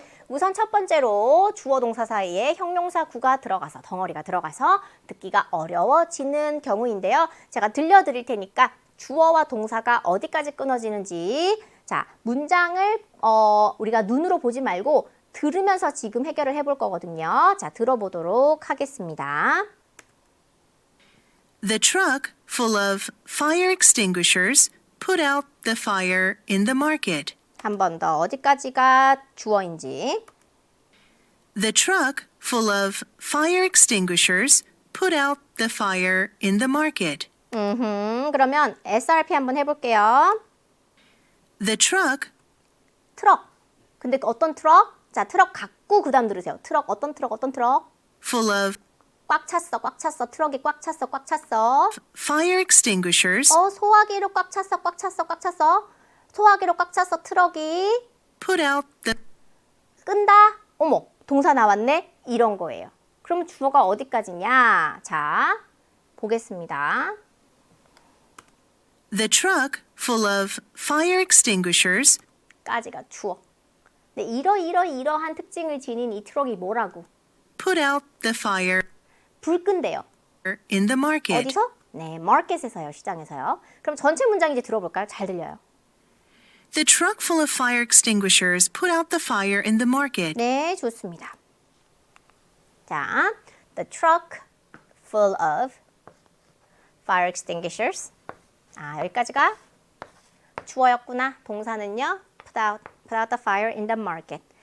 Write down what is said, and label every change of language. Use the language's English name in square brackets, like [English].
[Korean] 우선 첫 번째로 주어 동사 사이에 형용사 구가 들어가서 덩어리가 들어가서 듣기가 어려워지는 경우인데요. 제가 들려드릴 테니까 주어와 동사가 어디까지 끊어지는지 자 문장을 우리가 눈으로 보지 말고 들으면서 지금 해결을 해볼 거거든요. 자 들어보도록 하겠습니다. [English] The truck full of fire extinguishers put out the fire in the market. [Korean] 한 번 더 어디까지가 주어인지. [English] The truck full of fire extinguishers put out the fire in the market. [Korean] 그러면 SRP 한번 해볼게요. [English] The truck [Korean] 트럭. 근데 어떤 트럭? 자, 트럭 갖고 그 다음 들으세요. 트럭, 어떤 트럭, 어떤 트럭? [English] full of [Korean] 꽉 찼어, 꽉 찼어. 트럭이 꽉 찼어, 꽉 찼어. [English] fire extinguishers [Korean] 소화기로 꽉 찼어, 꽉 찼어, 꽉 찼어. 소화기로 꽉 찼어, 트럭이. [English] put out the [Korean] 끈다? 어머, 동사 나왔네? 이런 거예요. 그럼 주어가 어디까지냐? 자, 보겠습니다. [English] The truck full of fire extinguishers [Korean] 까지가 주어. 네, 이러한 특징을 지닌 이 트럭이 뭐라고? [English] put out the fire [Korean] 불 끈대요. [English] in the market. [Korean] 어디서? 네, 마켓에서요, 시장에서요. 그럼 전체 문장 이제 들어볼까요? 잘 들려요. [English] The truck full of fire extinguishers put out the fire in the market. [Korean] 네, 좋습니다. 자, [English] the truck full of fire extinguishers. [Korean] 여기까지가 주어였구나. 동사는요, [English] put out the fire in the market.